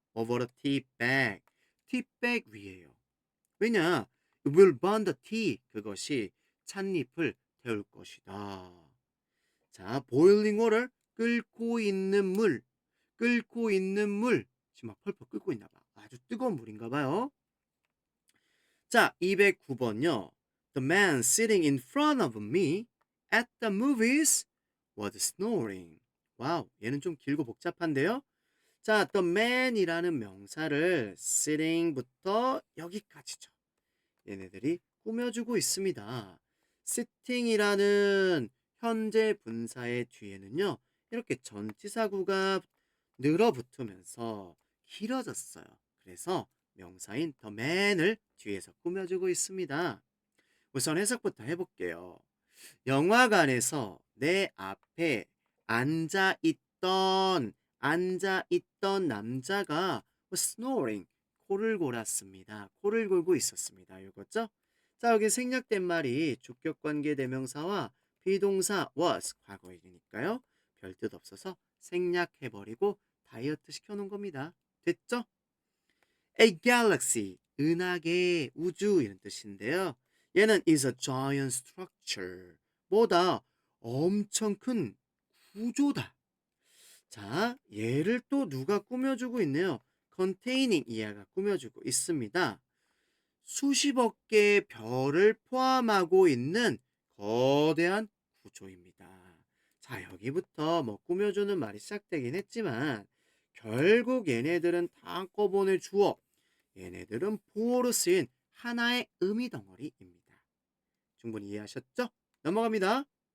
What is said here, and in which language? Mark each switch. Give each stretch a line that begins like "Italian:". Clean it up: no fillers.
English: Over the tea bag. tea bag
Korean: 위에요. 왜냐?
English: It will burn the tea.
Korean: 그것이 찻잎을 태울 것이다. 자,
English: boiling water.
Korean: 끓고 있는 물. 끓고 있는 물. 지금 막 펄펄 끓고 있나 봐. 아주 뜨거운 물인가 봐요. 자, 209번요.
English: The man sitting in front of me at the movies was snoring.
Korean: 와우, 얘는 좀 길고 복잡한데요. 자, the man이라는 명사를 sitting부터 여기까지죠. 얘네들이 꾸며주고 있습니다. sitting이라는 현재 분사의 뒤에는요. 이렇게 전치사구가 늘어붙으면서 길어졌어요. 그래서 명사인 the man을 뒤에서 꾸며주고 있습니다. 우선 해석부터 해볼게요. 영화관에서 내 앞에 앉아있던 남자가 snoring, 코를 골았습니다. 코를 골고 있었습니다. 이거죠? 자, 여기 생략된 말이 주격관계 대명사와 비동사 was, 과거이니까요. 별 뜻 없어서 생략해버리고 다이어트 시켜놓은 겁니다. 됐죠? A galaxy, 은하계, 우주 이런 뜻인데요. 얘는
English: is a giant structure,
Korean: 뭐다? 엄청 큰 구조다. 자, 얘를 또 누가 꾸며주고 있네요. containing 이하가 꾸며주고 있습니다. 수십억 개의 별을 포함하고 있는 거대한 구조입니다. 자, 여기부터 뭐 꾸며주는 말이 시작되긴 했지만 결국 얘네들은 다 한꺼번에 주어, 얘네들은 보어로 쓰인 하나의 의미 덩어리입니다. 충분히 이해하셨죠? 넘어갑니다.